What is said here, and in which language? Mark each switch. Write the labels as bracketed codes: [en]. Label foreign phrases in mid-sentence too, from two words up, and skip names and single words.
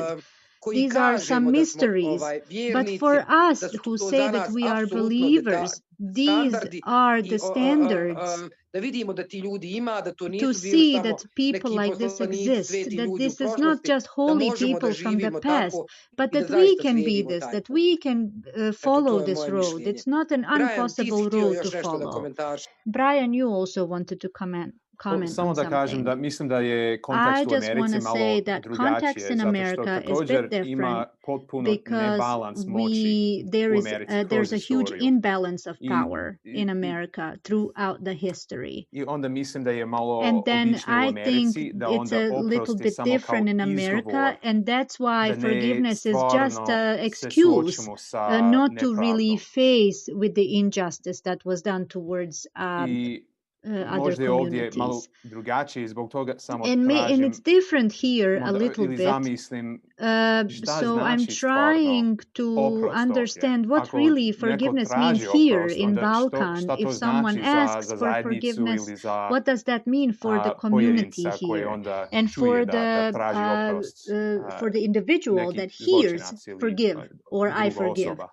[en] These are some mysteries, but for us who say that we are believers, these are the standards to see that people like this exist, that this is not just holy people from the past, but that we can be this, that we can follow this road. It's not an impossible road to follow. Brian, you also wanted to comment [bs] Samo on da kažem [en] something. [bs] da mislim da je kontekst u Americi malo drugačije, zato što također ima potpuno nebalans moći u Americi kroz [en] there's a huge imbalance of power in America throughout the history. [bs] I onda mislim da je malo [en] and then [bs] običnije u Americi da onda [en] it's a little bit different in America, and that's why forgiveness is just an excuse not to really face with the injustice that was done towards other communities. [bs] Malo drugačije, zbog toga samo [en] and it's different here a little bit. So I'm trying to understand what really forgiveness means here in Balkan. If someone asks for forgiveness, what does that mean for the community here and for the individual that hears forgive or I forgive?